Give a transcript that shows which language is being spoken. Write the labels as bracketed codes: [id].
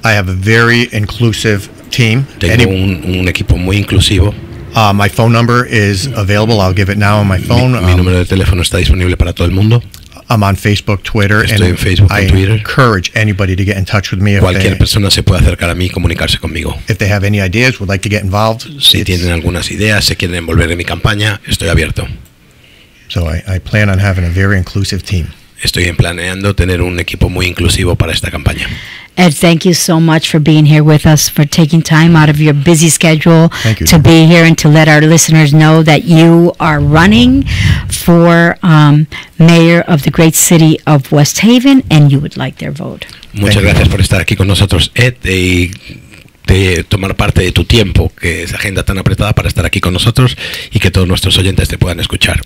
[en] I have a very inclusive team. [es] Tengo un equipo muy inclusivo. [en] My phone number is available. I'll give it now on my phone. [es] Mi número de teléfono está disponible para todo el mundo. [en] I'm on Facebook, Twitter, [es] Estoy en Facebook, [en] I [es] Twitter. [en] encourage anybody to get in touch with me. [es] Cualquier persona se puede acercar a mí y comunicarse conmigo. [en] If they have any ideas, would like to get involved. [es] Si tienen algunas ideas, se quieren envolver en mi campaña, estoy abierto. [en] So I plan on having a very inclusive team. [es] Estoy planeando tener un equipo muy inclusivo para esta campaña. [en] Ed, thank you so much for being here with us, for taking time out of your busy schedule to be here and to let our listeners know that you are running for mayor of the great city of West Haven and you would like their vote. [es] Muchas gracias por estar aquí con nosotros, Ed, y de tomar parte de tu tiempo, que es agenda tan apretada, para estar aquí con nosotros y que todos nuestros oyentes te puedan escuchar.